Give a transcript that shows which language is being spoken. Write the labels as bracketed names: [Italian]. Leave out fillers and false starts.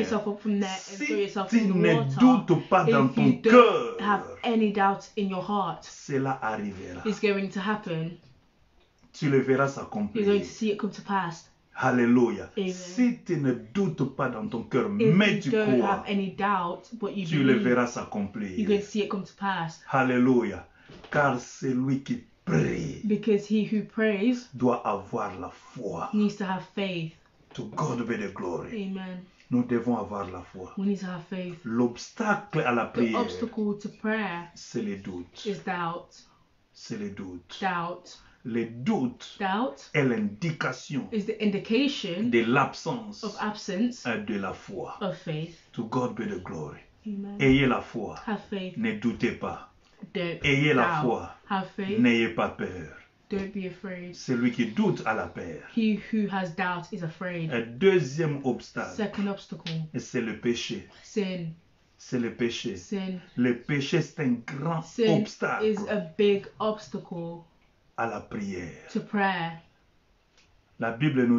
[English] yourself up from there and throw [French] Si [English] yourself [French] tu [English] in the [French] ne [English] water. [French] doutes pas dans [English] If [French] ton [English] you don't have [French] cœur, [English] any doubt in your heart, [French] cela arrivera. [English] it's going to happen. [French] Tu le verras [English] You're [French] s'accomplir. [English] going to see it come to pass. [French] Alléluia. [English] Amen. [French] Si tu ne doutes pas dans ton cœur, [English] If [French] mais [English] you [French] tu [English] don't [French] crois, [English] have any doubt, but you [French] tu le [English] believe, [French] verras [English] you're [French] s'accomplir. [English] going to see it come to pass. [French] Alléluia. Car celui qui prie [English] Because he who prays [French] doit avoir la foi. [English] needs to have faith. To God be the glory. Amen. [French] Nous devons avoir la foi. [English] We need to have faith. [French] L'obstacle à la [English] The [French] prière, [English] obstacle to prayer [French] c'est le doute. [English] is doubt. [French] C'est le doute. [English] Doubt. [French] Le doute [English] Doubt [French] est l'indication [English] is the indication [French] de l'absence [English] of absence [French] de la foi. [English] of faith. To God be the glory. Amen. [French] Ayez la foi. [English] Have faith. [French] Ne doutez pas. [English] Don't [French] Ayez la [English] doubt. [French] foi. [English] Have faith. [French] N'ayez pas peur. [English] Don't be afraid. [French] Celui qui doute a la peur. [English] He who has doubt is afraid. [French] Un deuxième obstacle, [English] Second obstacle, [French] c'est le péché. [English] sin. [French] C'est le péché. [English] Sin. [French] Le péché, c'est un grand [English] Sin [French] obstacle [English] is a big obstacle [French] à la prière. [English] to prayer. [French] La Bible nous